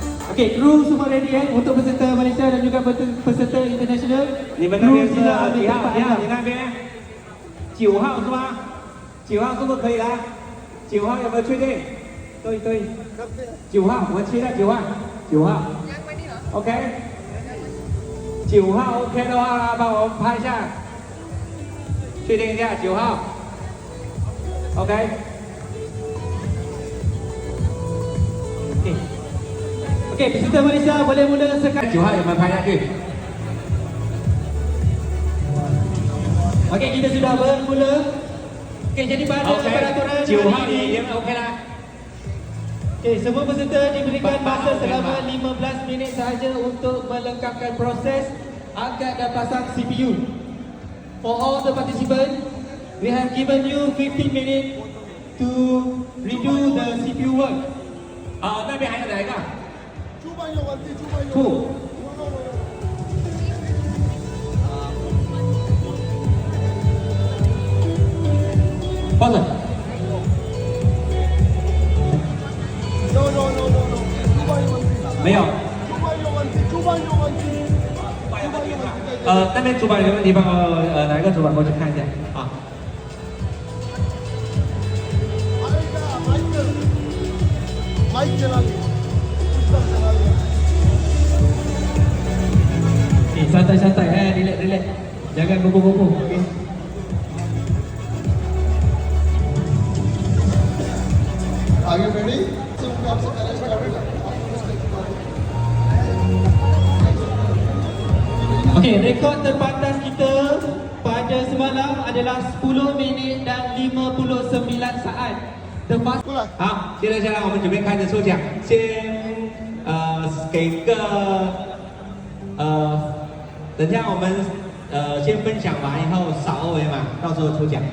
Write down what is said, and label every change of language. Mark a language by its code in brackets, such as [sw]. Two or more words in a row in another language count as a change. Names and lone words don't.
[ms] Okey, kru semua ready untuk peserta Malaysia dan juga peserta international. [zh] 你们那边是 [ms] sila ambil [zh] 几号？ [ms] tempat [zh] 你好， [ms] anda. [zh] 你那边9号是吗？9号是不是可以啦？9号有没有确定？对，9号，我们期待9号，9号。OK， 9号 OK 的话，帮我们拍一下，确定一下9 号。OK。 [ms] Okey, peserta Malaysia boleh mula sekarang. [zh] 9号有没有拍下去？ [ms] Okey, kita sudah bermula. Okey, jadi pada peraturan [zh] 9号 [ms] hari [zh] 也 [ms] ini, [zh] OK 啦。 [ms] okey, semua peserta diberikan masa selama 15 minit sahaja untuk melengkapkan proses angkat dan pasang CPU. [en] For all the participants, we have given you 15 minutes to redo the CPU work. [zh] 那边还有哪一个？ [en] Two. Pause. No. [zh] 没有。主板有问题。那边主板有问题，帮我哪一个主板过去看一下啊？マイク哪里？ [ms] Santai-santai, relax. Jangan bongkok-bongkok. [en] Okay. Are you ready? So we have to arrange everything. [ms] Okey, rekod terpantas kita pada semalam adalah 10 minit dan 59 saat. Terpas [zh] 好，接着下来我们准备开始抽奖，先给个等下我们先分享完以后扫二维码，到时候抽奖。